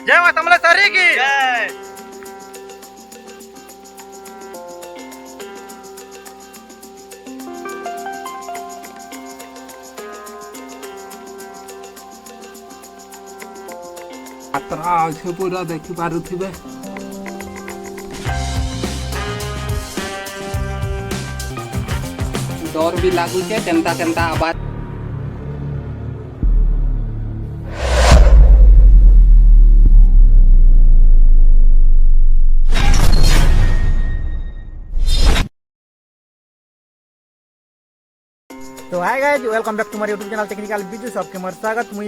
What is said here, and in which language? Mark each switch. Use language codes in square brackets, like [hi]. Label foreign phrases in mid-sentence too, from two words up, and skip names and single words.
[hi] जय मां समलेश्वरी की जय। [or] ଯାତ୍ରା ଅଛି ପୁରା ଦେଖିପାରୁଥିବେ। [spv] ଡର ବି ଲାଗୁଛେ କେନ୍ତା କେନ୍ତା ଆବାଜ। [en] तो hi guys welcome back to my YouTube channel Technical Biju [spv] ସବୁକେ ମୋର ସ୍ୱାଗତ ମୁଇ